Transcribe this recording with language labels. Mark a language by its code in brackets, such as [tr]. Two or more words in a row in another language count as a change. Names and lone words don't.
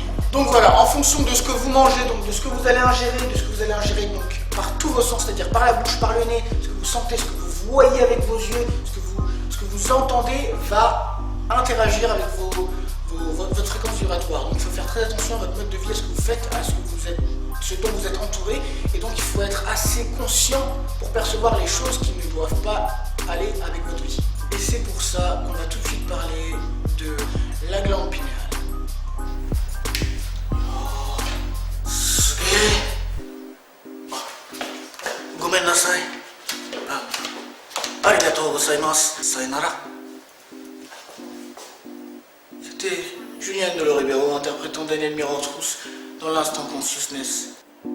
[fr] Donc voilà, en fonction de ce que vous mangez, donc de ce que vous allez ingérer, donc par tous vos sens, c'est-à-dire par la bouche, par le nez, ce que vous sentez, ce que vous voyez avec vos yeux, ce que vous entendez va interagir avec votre fréquence vibratoire. Donc il faut faire très attention à votre mode de vie, à ce que vous faites, à ce dont vous êtes entouré, et donc il faut être assez conscient pour percevoir les choses qui ne doivent pas aller avec votre vie. Et c'est pour ça qu'on va tout de suite parler de la glande pinéale. [ja] ごめんなさい. ありがとうございます. Sayonara. [fr] C'était Julien Deloribero interprétant Daniel Mirand-Trousse dans l'Instant Consciousness.